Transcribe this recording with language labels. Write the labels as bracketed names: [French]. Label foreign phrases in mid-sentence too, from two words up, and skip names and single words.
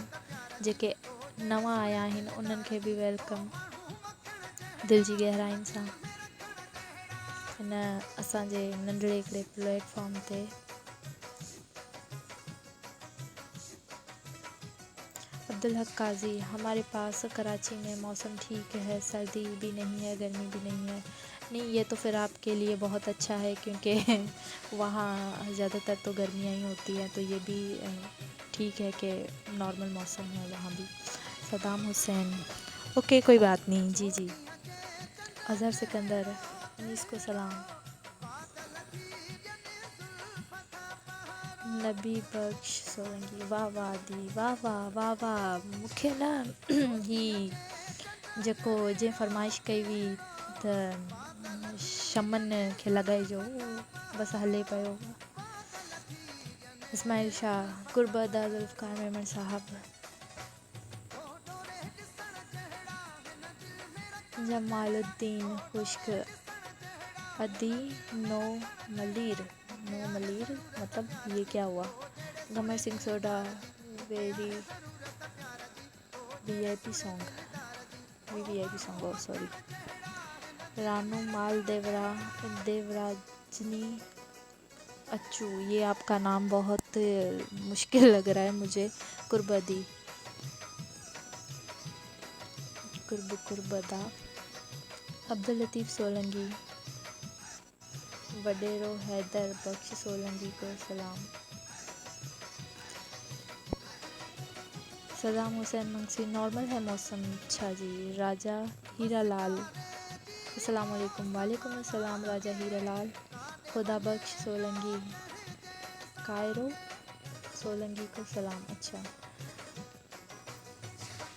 [Sindhi] जेके नवां आया आहिनि उन्हनि खे बि वेलकम दिलि जी गहराइनि सां हिन असांजे नंढड़े हिकिड़े प्लेटफॉर्म ते। [Urdu] عبدالحق قاضی ہمارے پاس کراچی میں موسم ٹھیک ہے، سردی بھی نہیں ہے گرمی بھی نہیں ہے. نہیں یہ تو پھر آپ کے لیے بہت اچھا ہے، کیونکہ وہاں زیادہ تر تو گرمیاں ہی ہوتی ہیں، تو یہ بھی ٹھیک ہے کہ نارمل موسم ہے وہاں بھی. صدام حسین اوکے کوئی بات نہیں. جی جی اظہر سکندر انیس کو سلام. نبی بخش سولنگی واہ واہ دی واہ واہ واہ واہ. [Sindhi] मूंखे न ही जेको जंहिं फरमाइश कई हुई त शमन खे लॻाइजो बसि हले पियो। [Urdu] اسماعیل شاہ کربدا ذوالفقار میمن صاحب جمال الدین خشک ادی نو ملیر مطلب یہ کیا ہوا. [English] Ghamar Singh Soda very VIP song oh sorry. [Urdu] رانو مال دیوراجانی اچھو یہ آپ کا نام بہت مشکل لگ رہا ہے مجھے. کربدی کربدا عبداللطیف سولنگی وڈیرو حیدر بخش سولنگی کو سلام. صدام حسین منگسی نارمل ہے موسم. اچھا جی راجہ ہیرا لال السلام علیکم. وعلیکم السلام راجہ ہیرا لال۔ خدا بخش سولنگی کایرو سولنگی کو سلام.